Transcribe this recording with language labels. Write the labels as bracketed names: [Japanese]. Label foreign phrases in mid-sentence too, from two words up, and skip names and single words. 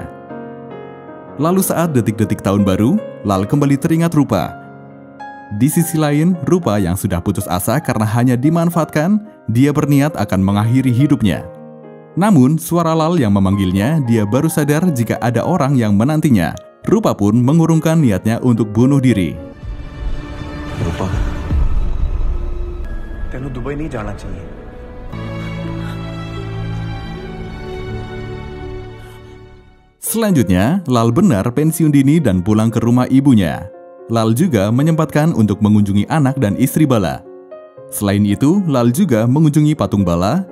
[Indonesian] Lalu saat detik-detik tahun baru, Lal kembali teringat Rupa. Di sisi lain, Rupa yang sudah putus asa karena hanya dimanfaatkan, dia berniat akan mengakhiri hidupnya. Namun, suara Lal yang memanggilnya, dia baru sadar jika ada orang yang menantinya. Rupa pun mengurungkan niatnya untuk bunuh diri. [Punjabi] रूपा, तेनू दुबई नहीं जाना चाहिए। [Indonesian] Selanjutnya, Lal benar pensiun dini dan pulang ke rumah ibunya. Lal juga menyempatkan untuk mengunjungi anak dan istri Bala. Selain itu, Lal juga mengunjungi patung Bala.